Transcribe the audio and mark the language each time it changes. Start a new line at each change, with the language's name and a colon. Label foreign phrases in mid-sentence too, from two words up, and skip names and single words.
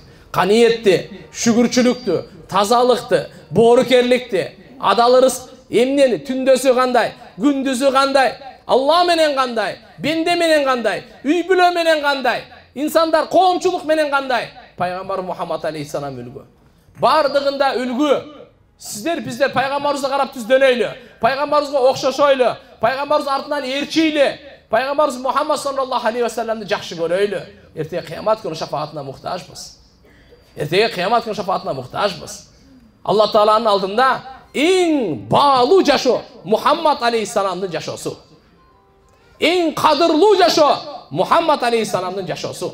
Kyrgyz: Каниетти, шүгүрчүлүктү, тазалыкты, боорукерликти, адалырыс эмнени, түндөсү кандай, күндүзү кандай, Алла менен кандай, бенде менен кандай, үй бүлө менен кандай, инсандар коомчулук менен кандай. Пайгамбар Мухаммад алейхиссалам үлгү. Бардыгында үлгү. Сиздер биздер пайгамбарыбызга карап түздөнөйлү, пайгамбарыбызга окшошойлу, пайгамбарыбыз артынан ээрчийлү, пайгамбарыбыз Мухаммад
Arabic: صلى الله عليه وسلم
Kyrgyz: жакшы көрөйлү. Эртеге кыямат күнү шафаатына муктажбыз. Эртеге кыямат күнү шафаатына муктажбыз. Алла Тааланын алдында эң баалуу жашоо Мухаммад алейхиссаламдын жашоосу. Эң кадырлуу жашоо Мухаммад алейхиссаламдын жашоосу.